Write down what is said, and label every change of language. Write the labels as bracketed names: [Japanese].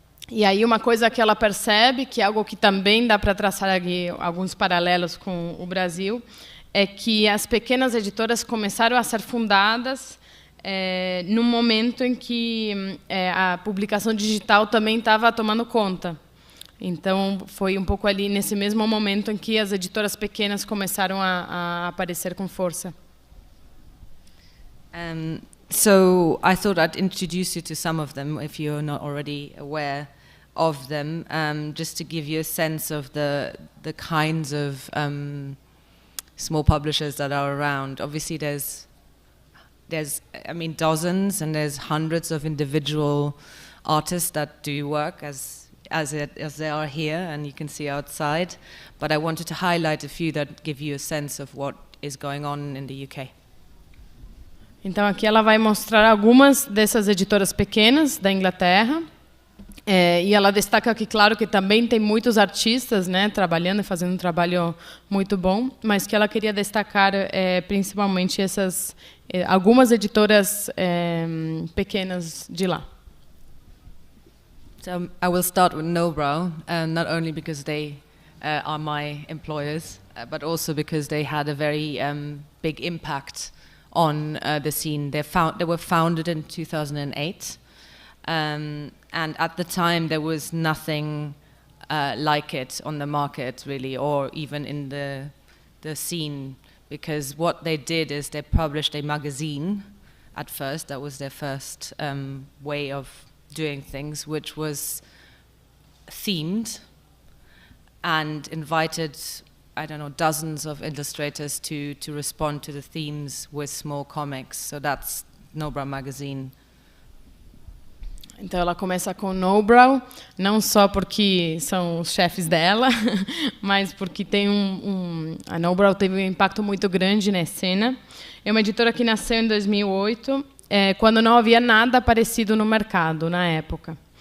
[Portuguese] E aí uma coisa que ela percebe, que é algo que também dá para traçar aqui alguns paralelos com o Brasil, é que as pequenas editoras começaram a ser fundadas num momento em que a publicação digital também estava tomando conta. Então, foi um pouco ali nesse mesmo momento em que as editoras pequenas começaram a aparecer com força. [English] So I thought I'd introduce you to some of them, if you're not already aware of them, just to give you a sense of the kinds of small publishers that are around. Obviously, there's dozens and there's hundreds of individual artists that do work as they are here, and you can see outside. But I wanted to highlight a few that give you a sense of what is going on in the UK. [Portuguese] Então aqui ela vai mostrar algumas dessas editoras pequenas da Inglaterra. E ela destaca que, claro, que também tem muitos artistas, né, trabalhando e fazendo um trabalho muito bom, mas que ela queria destacar principalmente essas algumas editoras pequenas de lá. [English] So I will start with Nobrow, not only because they are my employers, but also because they had a very big impact on the scene. They were founded in 2008, and at the time there was nothing like it on the market, really, or even in the scene, because what they did is they published a magazine at first. That was their first way of doing things, which was themed and invited, I don't know, dozens of illustrators to respond to the themes with small comics. So that's Nobrow Magazine. [Portuguese] Então ela começa com Nobrow, não só porque são os chefes dela, mas porque tem a Nobrow teve um impacto muito grande na cena. É uma editora que nasceu em 2008, quando não havia nada parecido no mercado na época.